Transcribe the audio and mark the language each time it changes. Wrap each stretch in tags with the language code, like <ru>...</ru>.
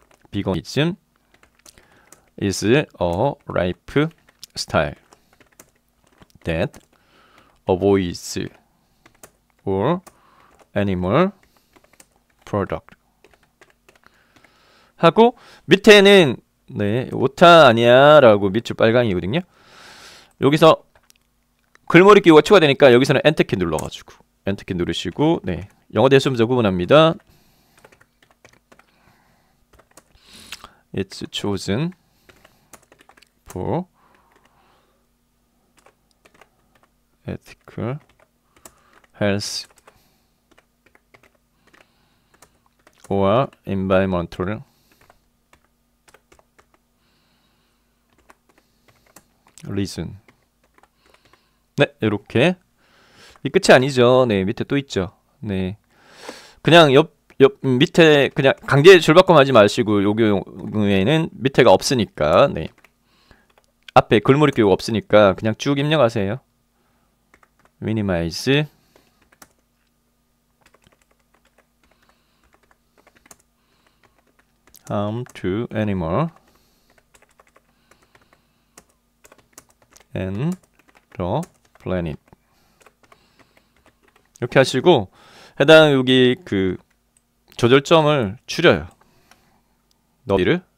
<ko>비거니즘</ko> <en>is a life style that avoids all animal product</en> <ko>하고, 밑에는 네, 오타 아니야 라고 밑줄 빨강이거든요. 여기서 글머리 기호가 추가되니까 여기서는 엔터키 눌러가지고 엔터키 누르시고, 네, 영어 대소문자 구분합니다.</ko> <en>It's chosen for ethical health or environmental reason.</en> <ko>네, 이렇게. 이 끝이 아니죠. 네, 밑에 또 있죠. 네, 그냥 밑에 그냥 강제 줄바꿈하지 마시고, 요 경우에는 밑에가 없으니까, 네, 앞에 글머리 기호가 없으니까 그냥 쭉 입력하세요.</ko> <en>minimize harm to animal and the planet</en> <ko>이렇게 하시고, 해당 여기 그 조절점을 줄여요. 너비를.</ko>